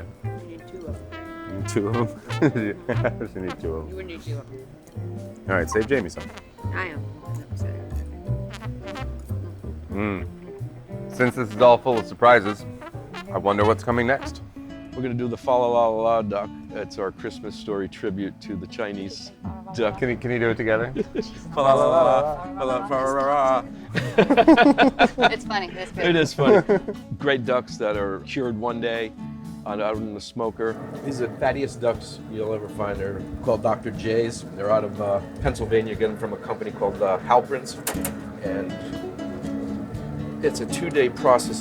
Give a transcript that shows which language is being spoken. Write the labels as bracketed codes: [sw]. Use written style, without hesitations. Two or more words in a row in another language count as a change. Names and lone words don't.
[en] You need two of them. Two of them. I just need two of them. You would need two of them. All right, save Jamie some. I am. Since this is all full of surprises, I wonder what's coming next. We're gonna do the fa la la la duck. It's our Christmas story tribute to the Chinese duck. Can you do it together? Fa la la la la la fa ra ra. It's funny. It's good. It is funny. Great ducks that are cured one day out in the smoker. These are the fattiest ducks you'll ever find. They're called Dr. J's. They're out of Pennsylvania, again from a company called Halprin's. And it's a 2-day process.